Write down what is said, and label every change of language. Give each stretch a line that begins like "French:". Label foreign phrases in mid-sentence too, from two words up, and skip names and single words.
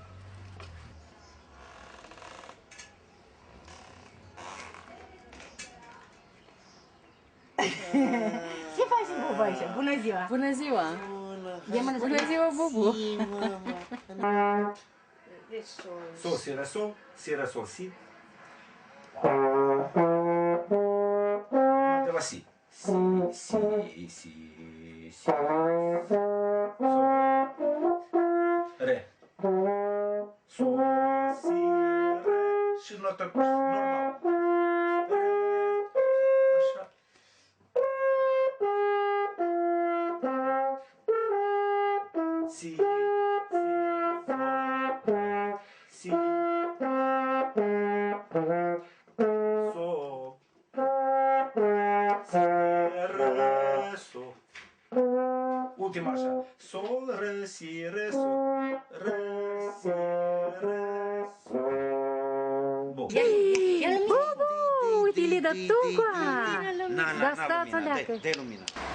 Romanian: Ce faci, Bubu, așa? Bună ziua! Bună ziua! Bună ziua, Bubu! Sol, si, re, sol, si. De la si. Si. Sol. Re. Sol, si, re. Și notă normal. Așa. Si. Si. So. Si, re, so. Ultima așa. Sol, re, si, re, so. Re, si, re, so. Bun. Bubu! Uite, le dă tugua! Da, stați o leacă! Dă lumina.